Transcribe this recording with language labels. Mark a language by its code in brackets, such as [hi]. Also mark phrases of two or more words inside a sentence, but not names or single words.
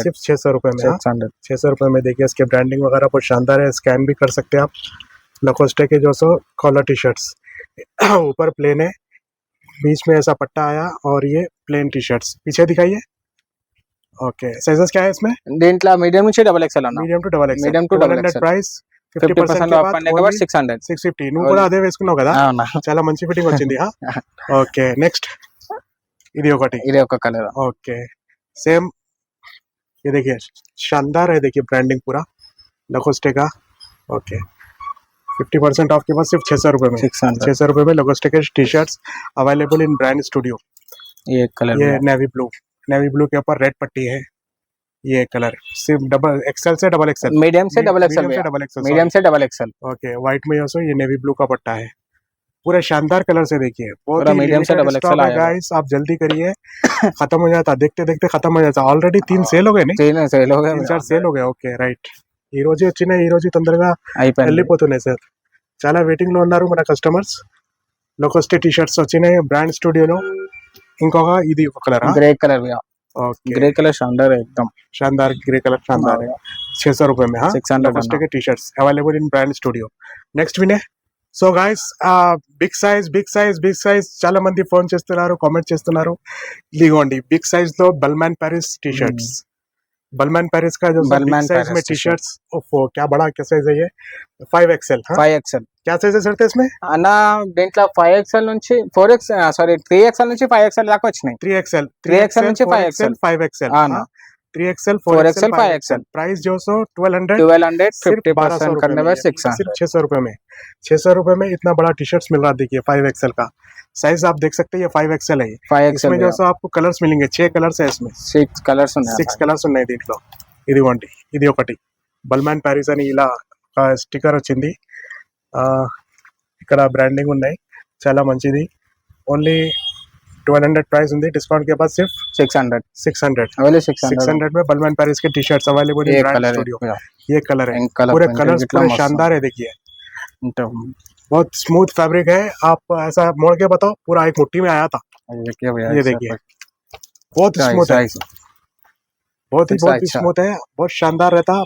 [hi] सिर्फ 600 रुपए में हाँ 600 600 रुपए में देखिए इसके ब्रांडिंग वगैरह बहुत शानदार है स्कैन भी कर सकते हैं आप लकोस्टे के जो सो कॉलर टी शर्ट्स ऊपर प्लेन है बीच में ऐसा पट्टा आया और ये प्लेन टी शर्ट्स पीछे दिखाइए ओके साइजेस क्या है इसमें [te] దీంట్లో మీడియం నుంచి డబల్ ఎక్స్ఎల్ అన్న మీడియం టు డబల్ [en] Medium to double XL. [te] ప్రైస్ [hi] 50% ఆఫ్ करने के बाद 600 [te] 650 నువ్వు కూడా అదే వేసుకున్నావు కదా అవునా చాలా మంచి ఫిట్టింగ్ వచ్చింది ఓకే నెక్స్ట్ ఇది ఒకటి ఇది ఒక కలర్ [hi] ओके सेम ये देखिए शानदार है देखिए ब्रांडिंग पूरा लकोस्टे का ओके 50% ऑफ के बाद सिर्फ 600 रुपए में 600 600 रुपए में लोगोस्टिक टी शर्ट्स [en] available in Brand Studio. [hi] ये कलर ये नेवी ब्लू के ऊपर रेड पट्टी है। ये कलर सिर्फ डबल एक्सएल से डबल एक्सएल, मीडियम से डबल एक्सएल, मीडियम से डबल एक्सएल। ओके, व्हाइट में ऑल्सो ये नेवी ब्लू का पट्टा है। पूरे शानदार कलर से देखिए, बहुत ही मीडियम से डबल एक्सएल आया गाइस, आप जल्दी करिए खत्म हो जाता, देखते देखते खत्म हो जाता। ऑलरेडी 3 सेल हो गए नहीं, 3 सेल हो गए, 3-4 సేల్ हो गए। [te] ఓకే రైట్, ఈ రోజు వచ్చిన ఈ రోజు తొందరగా వెళ్ళిపోతున్నాయి సార్, చాలా వెయిటింగ్ లో ఉన్నారు మన కస్టమర్స్। లోకోస్టి టీ షర్ట్స్ వచ్చినాయి బ్రాండ్ స్టూడియోలో। ఇంకొక ఇది ఒక కలర్ [hi] ग्रे कलर भैया, ओके ग्रे कलर शानदार है एकदम, शानदार ग्रे कलर शानदार है। 600 रुपए में, हाँ 600 लोकोस्टी के टी शर्ट्स [en] available in Brand Studio. [te] నెక్స్ట్ వినే [en] so guys, big size [te] చాలా మంది ఫోన్ చేస్తున్నారు, కామెంట్ చేస్తున్నారు। ఇదిగోండి [en] big size [te] లో బల్మాన్ ప్యారిస్ టీ షర్ట్స్, [hi] बलमैन पेरिस का जो [en] big size [hi] में टी शर्ट्स, ओफो क्या बड़ा क्या साइज है ये, 5XL। 5XL क्या साइजेस रहते हैं इसमें [te] అన్న? దీంట్లో 5XL నుంచి 3XL నుంచి 5XL దాకా వచ్చినాయి। 3XL నుంచి 5XL 5XL, [hi] हाँ 3XL 4XL 5XL 5XL। प्राइस जो सो 1200 50% करने में 600, सिर्फ 600 रुपए में। 600 रुपए में इतना बड़ा टी शर्ट्स मिल रहा है। देखिए 5XL का साइज आप देख सकते हैं, ये 5XL है। 5XL इसमें जो सो आपको कलर्स मिलेंगे, 6 कलर्स है इसमें, [te] 6 కలర్స్ ఉన్నాయి। 6 కలర్స్ ఉన్నాయి దీంట్లో। ఇదిగోండి ఇది ఒకటి బల్మాన్ ప్యారిస్ అని ఇలా స్టిక్కర్ వచ్చింది, ఇక్కడ బ్రాండింగ్ ఉన్నాయి, చాలా మంచిది। ఓన్లీ 1200 प्राइस ఉంది, [hi] डिस्काउंट के बाद सिर्फ 600 600 में बलमैन पेरिस के टी शर्ट्स [en] available in Brand Studio. [hi] ये कलर है, पूरे कलर्स पूरे शानदार है। देखिए बहुत [en] smooth fabric [hi] है, आप ऐसा मोड़ के बताओ, पूरा एक मुट्ठी में आया था। ये देखिए बहुत स्मूथ है, बहुत ही स्मूथ है, बहुत शानदार रहता है।